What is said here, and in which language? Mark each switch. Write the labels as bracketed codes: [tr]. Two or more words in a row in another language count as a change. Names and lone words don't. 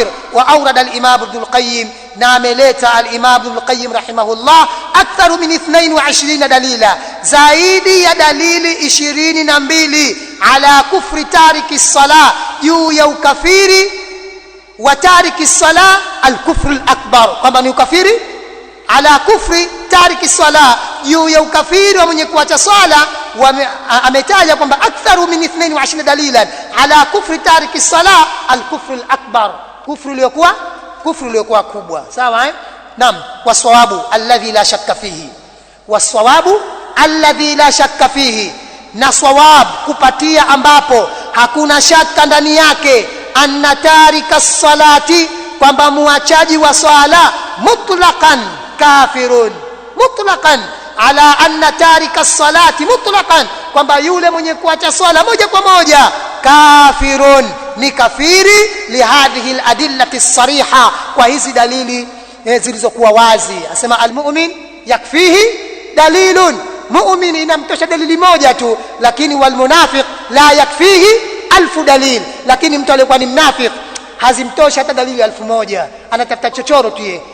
[ar] وأورد الإمام ابن القيم, [sw] na ameleta [ar] الإمام ابن القيم رحمه الله أكثر من 22 دليلا, [sw] zaidi ya dalili 22 [ar] على كفر تارك الصلاة, [sw] juu ya ukafiri wa tariki sala, [ar] الكفر الأكبر, [sw] kwamba ni ukafiri, [ar] على كفر تارك الصلاة, [sw] juu ya ukafiri wa mwenye kuacha sala. Ametaja kwamba [ar] أكثر من 22 دليلا على كفر تارك الصلاة الكفر الأكبر, [sw] kufru iliyokuwa kubwa. Sawa eh? Naam. [ar] والصواب الذي لا شك فيه, والصواب الذي لا شك فيه, na sawab, [sw] kupatia ambapo hakuna shaka ndani yake, [ar] أن تارك الصلاة, [sw] kwamba muachaji wa sala, [ar] مطلقا كافر مطلقا على أن تارك الصلاة مطلقا, [sw] kwamba yule mwenye kuacha sala moja kwa moja, kafirun, ni kafiri, [ar] لهذه الأدلة الصريحة, [sw] kwa hizi dalili zilizokuwa wazi. Asema [ar] المؤمن يكفيه دليل, [sw] mu'min inamtosha dalili moja tu, lakini [ar] والمنافق لا يكفيه 1000 دليل, [sw] lakini mtu aliyekuwa ni mnafiki hazimtoshi hata dalili 1000, anatafuta chochoro tu yeye.